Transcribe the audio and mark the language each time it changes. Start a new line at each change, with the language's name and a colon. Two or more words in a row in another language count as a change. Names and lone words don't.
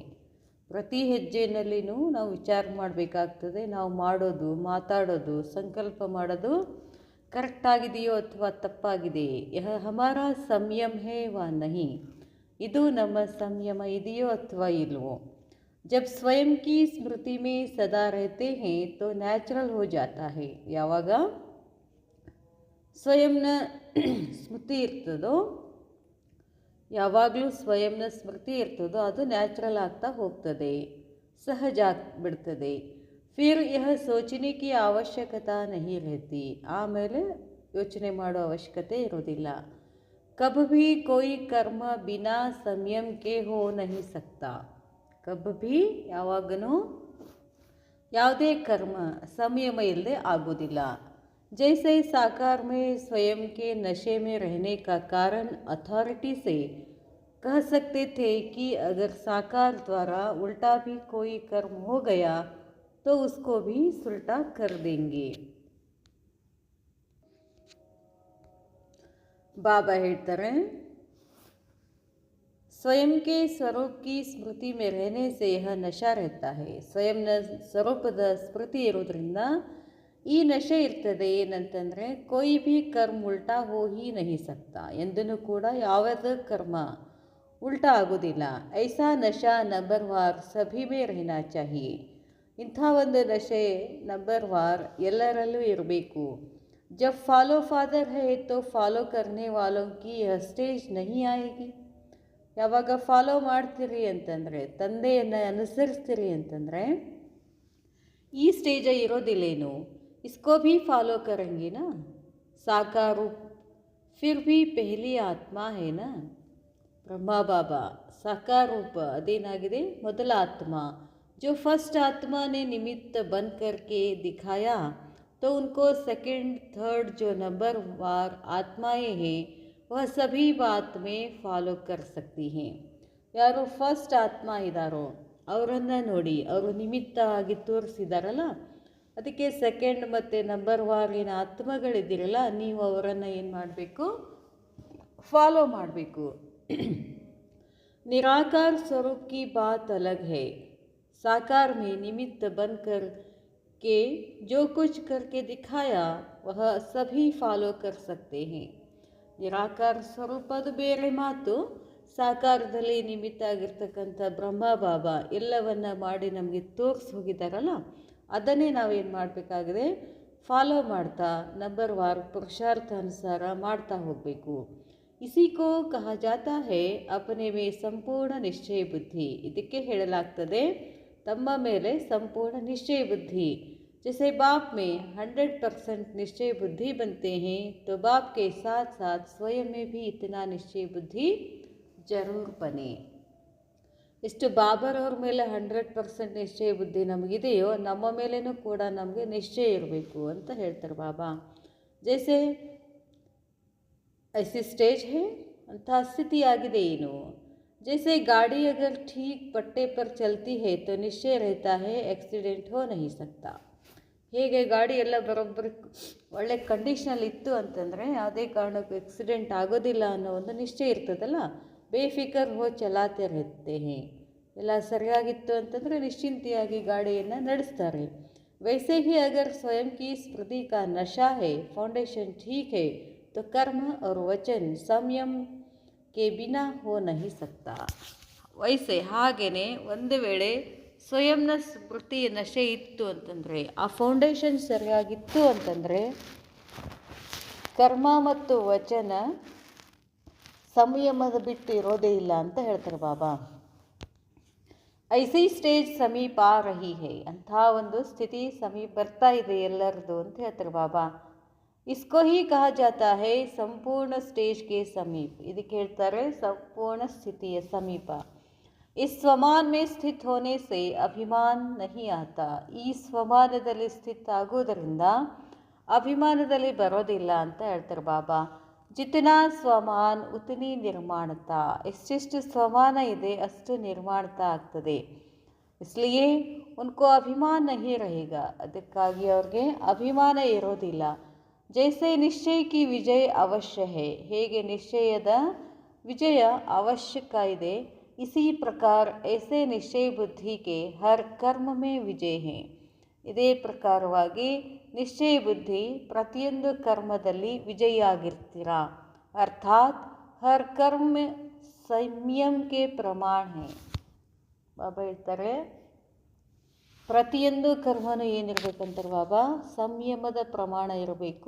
Kannada: ಪ್ರತಿ ಹೆಜ್ಜೆಯಲ್ಲಿನೂ ನಾವು ವಿಚಾರ ಮಾಡಬೇಕಾಗ್ತದೆ, ನಾವು ಮಾಡೋದು, ಮಾತಾಡೋದು, ಸಂಕಲ್ಪ ಮಾಡೋದು ಕರೆಕ್ಟಾಗಿದೆಯೋ ಅಥವಾ ತಪ್ಪಾಗಿದೆಯೇ.
Hindi: यह हमारा संयम है या नहीं,
Kannada: ಇದು ನಮ್ಮ ಸಂಯಮ ಇದೆಯೋ ಅಥವಾ ಇಲ್ವೋ.
Hindi: जब स्वयं की स्मृति में सदा रहते हैं तो नैचुरल हो जाता है.
Kannada: ಯಾವಾಗ ಸ್ವಯಂನ ಸ್ಮೃತಿ ಇರ್ತದೋ, ಯಾವಾಗಲೂ ಸ್ವಯಂನ ಸ್ಮೃತಿ ಇರ್ತದೋ ಅದು ನ್ಯಾಚುರಲ್ ಆಗ್ತಾ ಹೋಗ್ತದೆ, ಸಹಜ ಆಗಿಬಿಡ್ತದೆ.
Hindi: फिर यह सोचने की आवश्यकता नहीं रहती,
Kannada: ಆಮೇಲೆ ಯೋಚನೆ ಮಾಡೋ ಅವಶ್ಯಕತೆ ಇರೋದಿಲ್ಲ.
Hindi: कभी भी कोई कर्म बिना संयम के हो नहीं सकता. कभी भी
Kannada: ಯಾವಾಗನೂ ಯಾವುದೇ ಕರ್ಮ ಸಂಯಮ ಇಲ್ಲದೆ ಆಗೋದಿಲ್ಲ.
Hindi: जैसे साकार में स्वयं के नशे में रहने का कारण अथॉरिटी से कह सकते थे कि अगर साकार द्वारा उल्टा भी कोई कर्म हो गया तो उसको भी सुलटा कर देंगे.
Kannada: ಬಾಬಾ ಹೇಳ್ತಾರೆ,
Hindi: स्वयं के स्वरूप की स्मृति में रहने से यह नशा रहता है.
Kannada: ಸ್ವಯಂನ ಸ್ವರೂಪದ ಸ್ಮೃತಿ ಇರೋದ್ರಿಂದ ಈ ನಶೆ ಇರ್ತದೆ.
Hindi: ಏನಂತಂದರೆ कोई भी कर्म उल्टा हो ही नहीं सकता.
Kannada: ಎಂದೂ ಕೂಡ ಯಾವುದೇ ಕರ್ಮ ಉಲ್ಟಾ ಆಗೋದಿಲ್ಲ.
Hindi: ऐसा नशा नंबर वार सभी में रहना चाहिए.
Kannada: ಇಂಥ ಒಂದು ನಶೆ ನಂಬರ್ ವಾರ್ ಎಲ್ಲರಲ್ಲೂ ಇರಬೇಕು.
Hindi: जब फॉलो फादर है तो फॉलो करने वालों की यह स्टेज नहीं आएगी.
Kannada: ಯಾವಾಗ ಫಾಲೋ ಮಾಡ್ತೀರಿ ಅಂತಂದರೆ, ತಂದೆಯನ್ನು ಅನುಸರಿಸ್ತೀರಿ ಅಂತಂದರೆ ಈ ಸ್ಟೇಜ ಇರೋದಿಲ್ಲೇನು.
Hindi: इसको भी फॉलो करेंगे ना. साकार रूप फिर भी पहली आत्मा है ना.
Kannada: ಬ್ರಹ್ಮ ಬಾಬಾ ಸಾಕಾರ ರೂಪ ಅದೇನಾಗಿದೆ, ಮೊದಲ ಆತ್ಮ.
Hindi: जो फर्स्ट आत्मा ने निमित्त बन करके दिखाया तो उनको सेकंड थर्ड जो नंबर वार आत्माएं हैं वह सभी बात में फॉलो कर सकती हैं.
Kannada: ಯಾರು ಫಸ್ಟ್ ಆತ್ಮ ಇದ್ದಾರೋ ಅವರನ್ನು ನೋಡಿ, ಅವರು ನಿಮಿತ್ತ ಆಗಿ ತೋರಿಸಿದಾರಲ್ಲ, ಅದಕ್ಕೆ ಸೆಕೆಂಡ್ ಮತ್ತು ನಂಬರ್ ವಾರಿನ ಆತ್ಮಗಳಿದ್ದೀರಲ್ಲ, ನೀವು ಅವರನ್ನು ಏನು ಮಾಡಬೇಕು, ಫಾಲೋ ಮಾಡಬೇಕು.
Hindi: निराकार स्वरूप की बात अलग है. साकार में निमित्त बनकर के जो कुछ करके दिखाया वह सभी फॉलो कर सकते हैं.
Kannada: ನಿರಾಕಾರ ಸ್ವರೂಪ ಅದು ಬೇರೆ ಮಾತು. ಸಾಕಾರದಲ್ಲಿ ನಿಮಿತ್ತ ಆಗಿರ್ತಕ್ಕಂಥ ಬ್ರಹ್ಮ ಬಾಬಾ ಎಲ್ಲವನ್ನ ಮಾಡಿ ನಮಗೆ ತೋರಿಸಿ ಹೋಗಿದ್ದಾರಲ್ಲ, ಅದನ್ನೇ ನಾವೇನು ಮಾಡಬೇಕಾಗಿದೆ, ಫಾಲೋ ಮಾಡ್ತಾ ನಂಬರ್ ವಾರ್ ಪುರುಷಾರ್ಥ ಅನುಸಾರ ಮಾಡ್ತಾ ಹೋಗಬೇಕು.
Hindi: इसी को कहा जाता है अपने में संपूर्ण निश्चय बुद्धि.
Kannada: ಇದಕ್ಕೆ ಹೇಳಲಾಗ್ತದೆ ತಮ್ಮ ಮೇಲೆ ಸಂಪೂರ್ಣ ನಿಶ್ಚಯ ಬುದ್ಧಿ.
Hindi: जैसे बाप में 100% निश्चय बुद्धि बनते हैं तो बाप के साथ साथ स्वयं में भी इतना निश्चय बुद्धि जरूर बने.
Kannada: ಎಷ್ಟು ಬಾಬರವ್ರ ಮೇಲೆ 100% ನಿಶ್ಚಯ ಬುದ್ಧಿ ನಮಗಿದೆಯೋ ನಮ್ಮ ಮೇಲೇನೂ ಕೂಡ ನಮಗೆ ನಿಶ್ಚಯ ಇರಬೇಕು ಅಂತ ಹೇಳ್ತಾರೆ ಬಾಬಾ.
Hindi: जैसे ऐसी स्टेज है अंत स्थिति
Kannada: ಆಗಿದೆ ಏನು.
Hindi: जैसे गाड़ी अगर ठीक पट्टे पर चलती है तो निश्चय रहता है एक्सीडेंट हो नहीं सकता.
Kannada: ಹೇಗೆ ಗಾಡಿ ಎಲ್ಲ ಬರೋಬ್ಬರಿ ಒಳ್ಳೆ ಕಂಡೀಷನಲ್ಲಿ ಇತ್ತು ಅಂತಂದರೆ ಯಾವುದೇ ಕಾರಣಕ್ಕೂ ಆಕ್ಸಿಡೆಂಟ್ ಆಗೋದಿಲ್ಲ ಅನ್ನೋ ಒಂದು ನಿಶ್ಚಯ ಇರ್ತದಲ್ಲ,
Hindi: बेफिकर हो चलाते रहते हैं.
Kannada: ಎಲ್ಲ ಸರಿಯಾಗಿತ್ತು ಅಂತಂದರೆ ನಿಶ್ಚಿಂತೆಯಾಗಿ ಗಾಡಿಯನ್ನು ನಡೆಸ್ತಾರೆ.
Hindi: वैसे ही अगर स्वयं की स्मृति का नशा है, फाउंडेशन ठीक है तो कर्म और वचन संयम के बिना हो नहीं सकता.
Kannada: ವಯಸ್ಸೆ ಹಾಗೆಯೇ ಒಂದು ವೇಳೆ ಸ್ವಯಂನ ಸ್ಮೃತಿ ನಶೆ ಇತ್ತು ಅಂತಂದರೆ, ಆ ಫೌಂಡೇಶನ್ ಸರಿಯಾಗಿತ್ತು ಅಂತಂದರೆ ಕರ್ಮ ಮತ್ತು ವಚನ ಸಂಯಮದ ಬಿಟ್ಟು ಇರೋದೇ ಇಲ್ಲ ಅಂತ ಹೇಳ್ತಾರೆ ಬಾಬಾ.
Hindi: ऐसी स्टेज समीप आ रही है.
Kannada: ಅಂಥ ಒಂದು ಸ್ಥಿತಿ ಸಮೀಪ ಬರ್ತಾ ಇದೆ ಎಲ್ಲರದು ಅಂತ ಹೇಳ್ತಾರೆ ಬಾಬಾ.
Hindi: इसको ही कहा जाता है संपूर्ण स्टेज के समीप.
Kannada: ಇದಕ್ಕೆ ಹೇಳ್ತಾರೆ ಸಂಪೂರ್ಣ ಸ್ಥಿತಿಯ ಸಮೀಪ.
Hindi: इस स्वमान में स्थित होने से अभिमान नहीं आता.
Kannada: ಈ ಸ್ವಮಾನದಲ್ಲಿ ಸ್ಥಿತ ಆಗೋದರಿಂದ ಅಭಿಮಾನದಲ್ಲಿ ಬರೋದಿಲ್ಲ ಅಂತ ಹೇಳ್ತಾರೆ ಬಾಬಾ.
Hindi: जितना स्वमान उतनी निर्माणता.
Kannada: ಎಷ್ಟೆಷ್ಟು ಸ್ವಮಾನ ಇದೆ ಅಷ್ಟು ನಿರ್ಮಾಣತಾ ಆಗ್ತದೆ.
Hindi: इसलिए उनको अभिमान नहीं रहेगा.
Kannada: ಅದಕ್ಕಾಗಿ ಅವ್ರಿಗೆ ಅಭಿಮಾನ ಇರೋದಿಲ್ಲ.
Hindi: जैसे निश्चय की विजय अवश्य है,
Kannada: ಹೇಗೆ ನಿಶ್ಚಯದ ವಿಜಯ ಅವಶ್ಯಕ ಇದೆ,
Hindi: इसी प्रकार ऐसे निश्चय बुद्धि के हर कर्म में विजय है.
Kannada: ಇದೇ ಪ್ರಕಾರವಾಗಿ ನಿಶ್ಚಯ ಬುದ್ಧಿ ಪ್ರತಿಯೊಂದು ಕರ್ಮದಲ್ಲಿ ವಿಜಯಿಯಾಗಿರ್ತೀರ.
Hindi: अर्थात हर कर्म संयम के प्रमाण है.
Kannada: ಬಾಬಾ ಹೇಳ್ತಾರೆ ಪ್ರತಿಯೊಂದು ಕರ್ಮನೂ ಏನಿರಬೇಕಂತಾರೆ ಬಾಬಾ, ಸಂಯಮದ ಪ್ರಮಾಣ ಇರಬೇಕು.